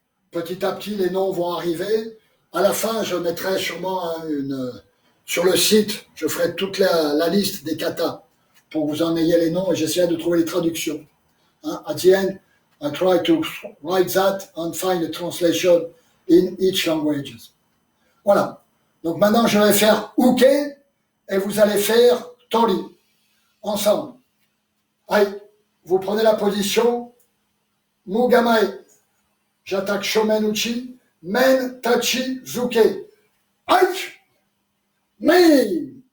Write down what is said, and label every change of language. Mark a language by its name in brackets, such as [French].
[French] Petit à petit, les noms vont arriver. À la fin, je mettrai sûrement sur le site, je ferai toute la liste des katas pour que vous en ayez les noms et j'essaierai de trouver les traductions. [English] At the end, I try to write that and find a translation in each language. [French] Voilà. Donc maintenant, je vais faire uke et vous allez faire tori. Ensemble. Allez, vous prenez la position Mugamae. J'attaque Shomen Uchi. Men Tachi Zuke. Aïe! Mais!